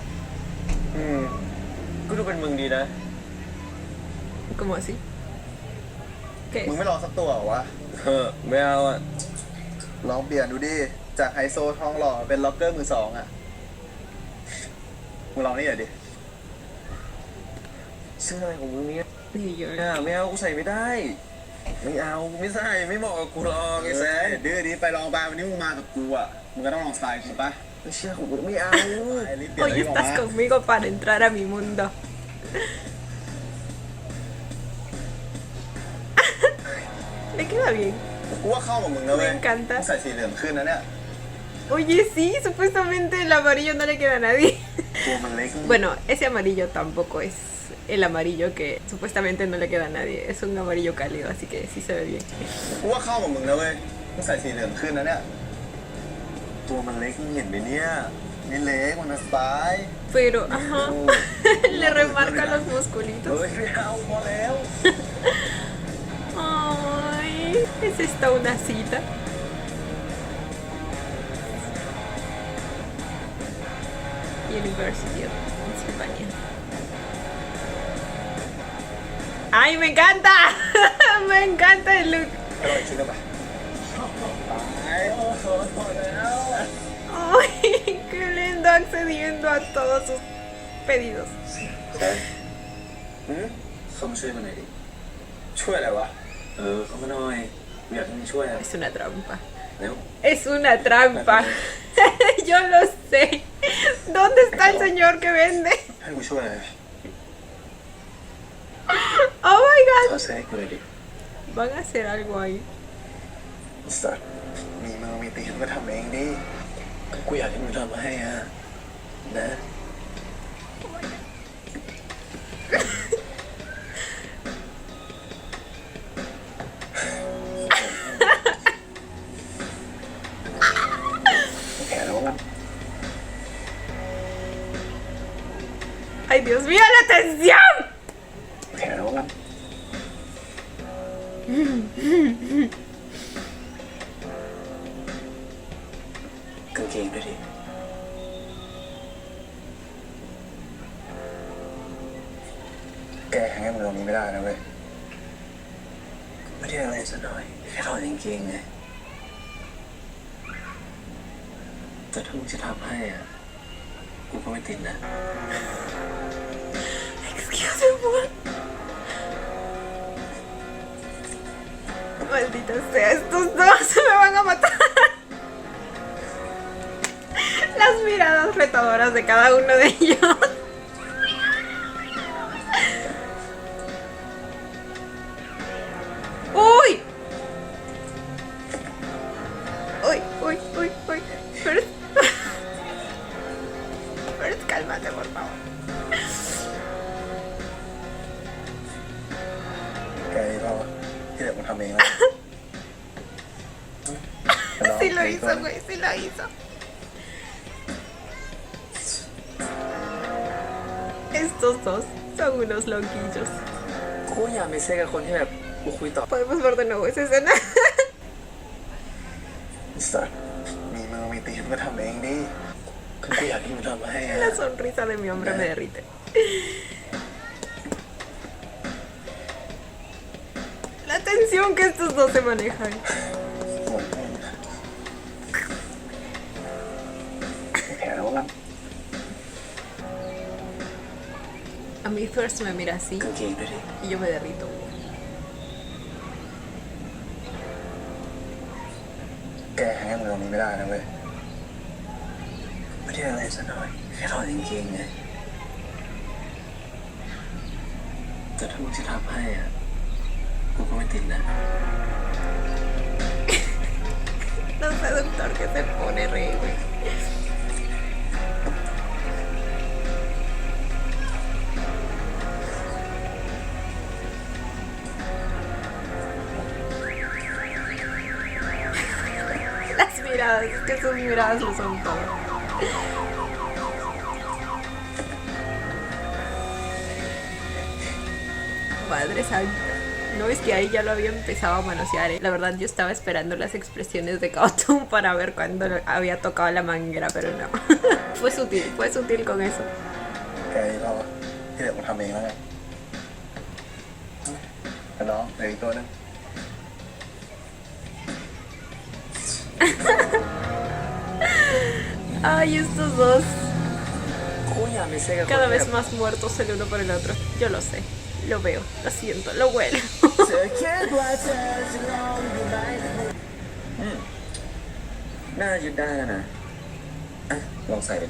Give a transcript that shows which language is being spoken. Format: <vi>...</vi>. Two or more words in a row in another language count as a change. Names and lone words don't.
<th>ก็ดูเป็นมึงดีนะ</th> <es>¿Cómo así? ¿Qué</es> <th>มึง</th> <es>es?</es> <th>ไม่ลองสักตัวเหรอวะ ไม่เอาอ่ะ ลองเปลี่ยนดูดิ จากไฮโซทองหล่อเป็นล็อกเกอร์มือสองอะมึงลองนี่หน่อยดิ เสื้ออะไรของมึงเนี่ย</th> <es>Y yo,</es> <th>ไม่เอากูใส่ไม่ได้ ไม่เอาไม่ใส่ไม่เหมาะกับกูหรอกไอ้แซน ดื้อดิไปลองไปวันนี้มึงมากับกูอะมึงก็ต้องลองสไตล์กูปะ ไม่เชื่อของกูไม่เอา ไอ้รีบเปลี่ยน</th> <es>hoy</es> <th>รีบออก</th> <es>estás</es> <th>มา</th> <es>conmigo para entrar a mi mundo. Le queda bien.</es> <th>กูว่าเข้ากับมึงนะเว้ย</th> <es>Me encanta</es> <th>มึงใส่สีเหลืองขึ้นนะเนี่ย</th> <es>Oye, sí, supuestamente el amarillo no le queda a nadie.</es> <th>ตัวมันเล็ก</th> <es>Bueno, ese amarillo tampoco es el amarillo que supuestamente no le queda a nadie. Es un amarillo cálido, así que sí se ve bien.</es> <th>กูว่าเข้ากับมึงนะเว้ยมึงใส่สีเหลืองขึ้นนะเนี่ย ตัวมันเล็กมึงเห็นไหมเนี่ย นี่เล็กมันสไตล์</th> <es>Pero, ajá, le remarca los musculitos.</es> <th>เฮ้ยไม่เอาพอแล้ว</th> <es>Ay, ¿es esta una cita? University of Pennsylvania. ¡Ay, me encanta! Me encanta el look.</es> <th>อร่อยชิ้นละไปไปโอ้โหหมดแล้ว</th> <es>¡Ay, qué lindo accediendo a todos sus pedidos!</es> <th>เข้ามาช่วยมันหน่อยดิ ช่วยอะไรวะ เข้ามาหน่อยกูอยากให้มึงช่วยอ่ะ</th> <es>Es una trampa.</es> <th>เร็ว</th> <es>Es una trampa. Yo lo sé. ¿Dónde está el señor que vende?</es> <th>ให้กูช่วยอะไร</th> <en>Oh my</en> <th>ขอ</th> <en>god.</en> <th>เสื้อให้กูเลยดิ</th> <es>Van a hacer algo ahí.</es> <th>สัตว์มีมือมีตีนก็ทำเองดิ กูอยากให้มึงทำให้อ่ะนะ แขนแล้วกัน</th> <es>¡Ay, Dios mío, la tensión!</es> <th>แขนแล้วกัน กางเกงด้วยดิ แกแฮงก์มันตรงนี้ไม่ได้นะเว้ย ไม่ได้อะไรซะหน่อยแค่ถอดกางเกงไงแต่ถ้ามึงจะทำให้อ่ะกูก็ไม่ติดนะ</th> <en>Excuse me.</en> <es>Maldita sea, estos dos me van a matar. Las miradas retadoras de cada uno de ellos. ¡Uy! ¡Uy, uy, uy, uy! First, First, cálmate, por favor.</es> <th>แกนี่เราที่เดี๋ยวกูทำเองนะ</th> <es>Sí lo hizo, güey, sí lo hizo. Estos dos son unos loquillos.</es> <th>กูอยากมีเซ็กกับคนที่แบบกูคุยต่อ</th> <es>Podemos ver de nuevo esa escena.</es> <th>สัตว์มีมือมีตีนก็ทำเองดิ กูอยากให้มึงทำให้อ่ะ</th> <es>La sonrisa de mi hombre me derrite. La tensión que estos dos se manejan.</es> <th>แขนแล้วกัน</th> <es>A mí First me mira así</es> <th>กางเกงด้วยดิ</th> <es>y yo me derrito.</es> <th>แกแฮงก์มันตรงนี้ไม่ได้นะเว้ย ไม่ได้อะไรซะหน่อยแค่ถอดกางเกงไงแต่ถ้ามึงจะทำให้อ่ะกูก็ไม่ติดนะ</th> <es>se pone re, güey. Las miradas, es que sus miradas lo son todo. Madre santa. No, es que ahí ya lo había empezado a manosear, ¿eh? La verdad yo estaba esperando las expresiones de Kaotum para ver cuándo había tocado la manguera, pero no. Fue sutil con eso.</es> <th>แกเราอะที่เดี๋ยวผมทำเองแล้วกันแต่น้องเหลืออีกตัวนึง</th> <es>Ay, estos dos. Cuña, me sé que Cada vez más muertos el uno por el otro. Yo lo sé, lo veo, lo siento, lo huelo.</es> <th>เธอคิดว่าเธอจะลองอยู่ไหมน่ายึดได้แล้วนะอ่ะลองใส่ไปก่อน</th>